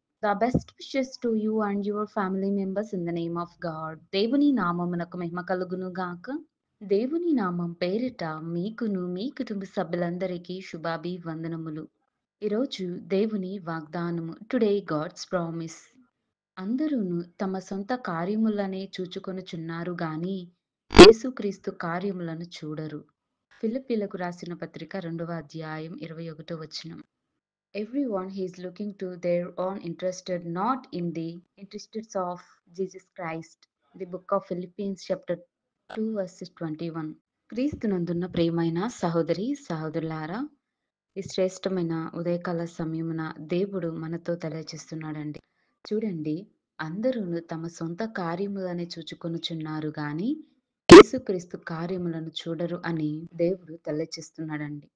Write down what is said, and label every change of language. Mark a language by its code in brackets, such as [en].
[en] The best wishes to you and your family members in the name of God. [te] దేవుని నామమునకు మహిమ కలుగును గాక. దేవుని నామం పేరిట మీకును మీ కుటుంబ సభ్యులందరికీ శుభాభివందనములు. ఈరోజు దేవుని వాగ్దానము. [en] Today God's promise. [te] అందరూను తమ సొంత కార్యములనే చూచుకొనుచున్నారు గాని యేసుక్రీస్తు కార్యములను చూడరు. ఫిలిప్పీలకు రాసిన పత్రిక 2వ అధ్యాయం 21వ వచనం. [en] Everyone is looking to their own interested, not in the interests of Jesus Christ. The book of Philippians chapter 2 verses 21. [te] క్రీస్తునందున్న ప్రియమైన సహోదరి సహోదరులారా, ఈ శ్రేష్టమైన ఉదయకాల సమయమున దేవుడు మనతో తెలియజేస్తున్నాడండి. చూడండి, అందరూను తమ సొంత కార్యములనే చూచుకొనుచున్నారు గాని యేసుక్రీస్తు కార్యములను చూడరు అని దేవుడు తెలియచేస్తున్నాడండి.